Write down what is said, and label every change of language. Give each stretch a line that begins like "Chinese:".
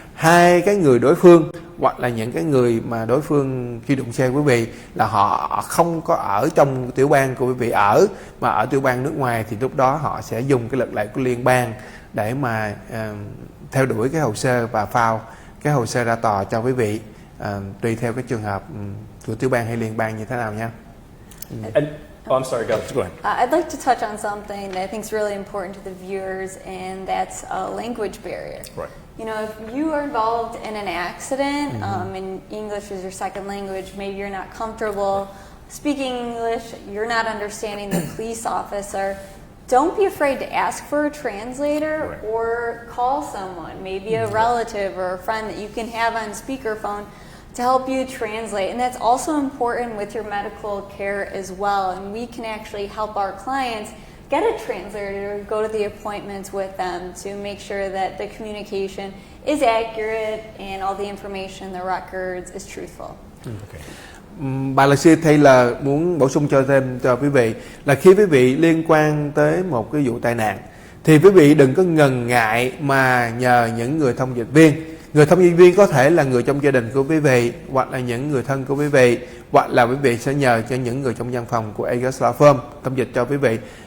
Vietnamese: hai cái người đối phương hoặc là những cái người mà đối phương khi đụng xe quý vị là họ không có ở trong tiểu bang của quý vị ở, mà ở tiểu bang nước ngoài, thì lúc đó họ sẽ dùng cái luật lệ của liên bang để mà theo đuổi cái hồ sơ và file cái hồ sơ ra tòa cho quý vị, tùy theo cái trường hợp của tiểu bang hay liên bang như thế nào nha.
English: And, I'm sorry, go ahead. I'd like to touch on something that I think is really important to the viewers, and that's a language barrier. Right. You know, if you are involved in an accident and English is your second language, maybe you're not comfortable speaking English, you're not understanding the police officer, don't be afraid to ask for a translator or call someone, maybe a relative or a friend that you can have on speakerphone to help you translate. And that's also important with your medical care as well. And we can actually help our clients get a translator, go to the appointments with them to make sure that the communication is accurate and all the information in the records is truthful. Okay.
Vietnamese: Bà luật sư Taylor muốn bổ sung cho thêm cho quý vị là khi quý vị liên quan tới một cái vụ tai nạn thì quý vị đừng có ngần ngại mà nhờ những người thông dịch viên. Người thông dịch viên có thể là người trong gia đình của quý vị, hoặc là những người thân của quý vị, hoặc là quý vị sẽ nhờ cho những người trong văn phòng của Agers Law Firm thông dịch cho quý vị.